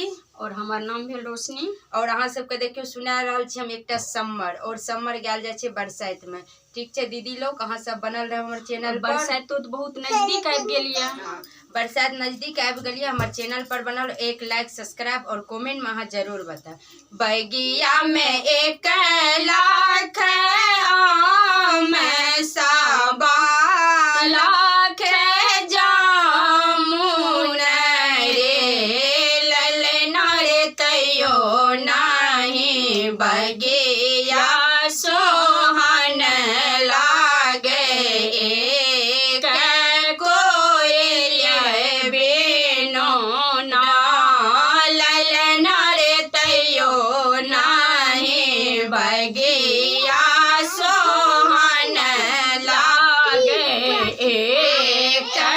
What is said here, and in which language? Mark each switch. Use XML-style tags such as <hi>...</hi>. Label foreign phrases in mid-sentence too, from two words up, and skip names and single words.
<mai>और हमार नाम भेल रोशनी और अहाँ सबके देखियो सुना रहल छी हम एकटा सम्मर और सम्मर गायल जाय छै बरसाइत में। ठीक छै दीदी लोग, अहाँ सब बनल रहे हमर चैनल पर। बरसाइत तो बहुत नजदीक आबि गेलिए। बरसात नजदीक आबि गेलिए, हमर चैनल पर बनल। एक</mai> <en>like subscribe</en> <mai>और कमेंट में अहाँ जरूर बताएं। बगिया में 1 लाख आम साबा लाख जामुन रे ललना रे तैयो नाही बगिया सोहन लागे एक कोयलिया बेनो ना ललना रे तैयो नाही बगिया सोहन लागे एक</mai>